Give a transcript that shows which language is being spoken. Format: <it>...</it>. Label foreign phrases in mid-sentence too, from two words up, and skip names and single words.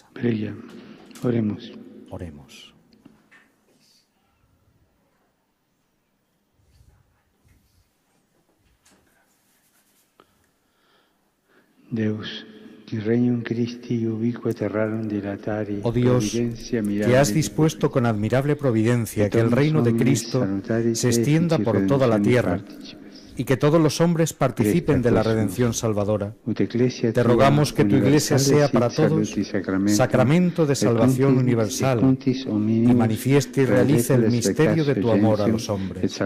<es>Preghiamo, oremos. Oremos.</es> <la>Deus, que regnum Christi ubique terrarum dilatari,</la> <es>oh Dios, que has dispuesto con admirable providencia que el reino de Cristo se extienda por toda la tierra y que todos los hombres participen de la redención salvadora. Te rogamos que tu Iglesia sea para todos sacramento de salvación universal y manifieste y realice el misterio de tu amor a los hombres.</es>